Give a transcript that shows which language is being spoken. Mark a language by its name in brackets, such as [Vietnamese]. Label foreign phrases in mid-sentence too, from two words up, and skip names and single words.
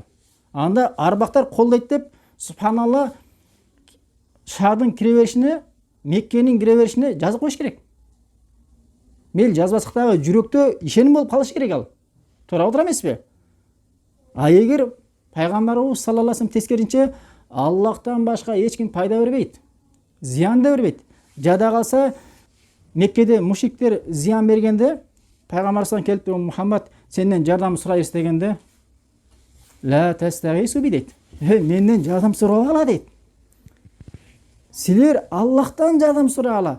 [Kyrgyz] Анда арбактар колдойт деп субханалла шаардын кире беришине, Меккенин кире беришине жазып коюш керек. Мейл жазбасак дагы жүрөктө ишеним болуп калыш керек ал. Туура отур эмеспи? А эгер пайгамбарыбыз [Arabic] صلى الله عليه وسلم [Kyrgyz] тескеринче Аллахтан башка эч ким пайда бербейт, зыян да бербейт. Жада калса Меккеде мушриктер зыян бергенде пайгамбарыбыздан келип туруп Мухаммад сенден жардам сурайбыз дегенде [Arabic] لا تستغيثوا بي [Kyrgyz] дейт. Менден жардам сурабагыла дейт. Силер Аллахтан жардам сурагыла.